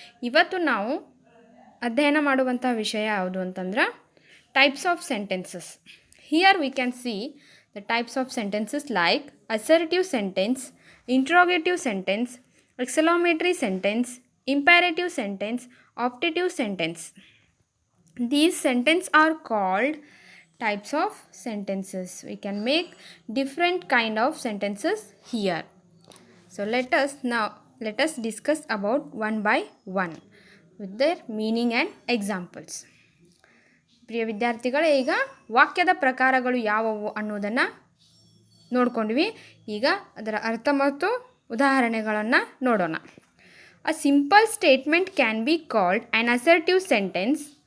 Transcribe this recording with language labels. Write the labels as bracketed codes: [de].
[kn] ಇವತ್ತು ನಾವು ಅಧ್ಯಯನ ಮಾಡುವಂಥ ವಿಷಯ ಯಾವುದು ಅಂತಂದ್ರೆ types of sentences. [en] Here we can see the types of sentences like assertive sentence, interrogative sentence, exclamatory sentence, imperative sentence, optative sentence. These sentences are called types of sentences. We can make different kind of sentences here. So let us discuss about one by one with their meaning and examples. [kn] ಪ್ರಿಯ ವಿದ್ಯಾರ್ಥಿಗಳೇ, ಈಗ ವಾಕ್ಯದ ಪ್ರಕಾರಗಳು ಯಾವುವು ಅನ್ನೋದನ್ನು ನೋಡ್ಕೊಂಡ್ವಿ. ಈಗ ಅದರ ಅರ್ಥ ಮತ್ತು ಉದಾಹರಣೆಗಳನ್ನು ನೋಡೋಣ. [en] A simple statement can be called an assertive sentence.